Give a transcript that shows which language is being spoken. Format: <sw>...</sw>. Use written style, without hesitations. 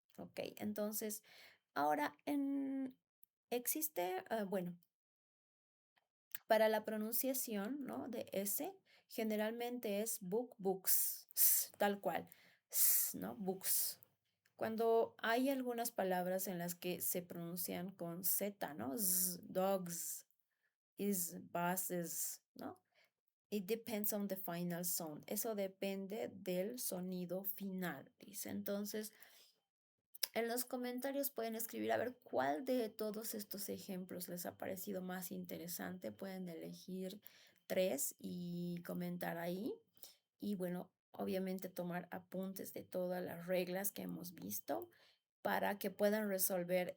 <es>Ok, entonces, ahora existe, bueno, para la pronunciación, ¿no? De S, generalmente es book, books, tal cual, ¿no? Books. Cuando hay algunas palabras en las que se pronuncian con Z, ¿no? Dogs, is, buses, ¿no?</es> <en>It depends on the final sound.</en> <es>Eso depende del sonido final, dice. Entonces, en los comentarios pueden escribir a ver cuál de todos estos ejemplos les ha parecido más interesante. Pueden elegir tres y comentar ahí. Y bueno, obviamente tomar apuntes de todas las reglas que hemos visto para que puedan resolver.</es>